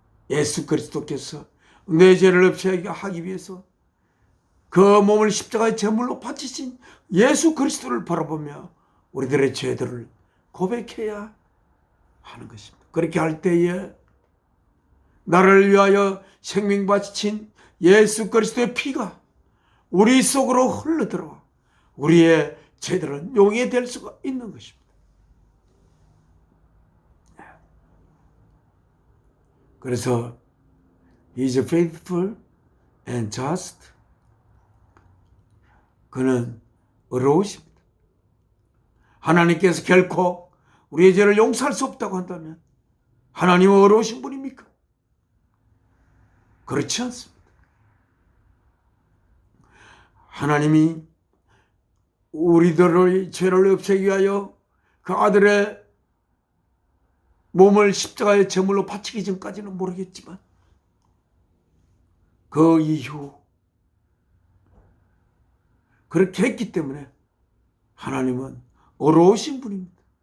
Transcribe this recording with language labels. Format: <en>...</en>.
<ko>예수 그리스도께서 내 죄를 없애게 하기 위해서 그 몸을 십자가의 제물로 바치신 예수 그리스도를 바라보며 우리들의 죄들을 고백해야 하는 것입니다. 그렇게 할 때에 나를 위하여 생명 바치신 예수 그리스도의 피가 우리 속으로 흘러들어와 우리의 죄들은 용해될 수가 있는 것입니다. 그래서</ko> <en>He is faithful and just.</en> <ko>그는 의로우십니다. 하나님께서 결코 우리의 죄를 용서할 수 없다고 한다면 하나님은 어려우신 분입니까? 그렇지 않습니다. 하나님이 우리들의 죄를 없애기 위하여 그 아들의 몸을 십자가의 제물로 바치기 전까지는 모르겠지만 그 이후 그렇게 했기 때문에 하나님은 어려우신 분입니다.</ko>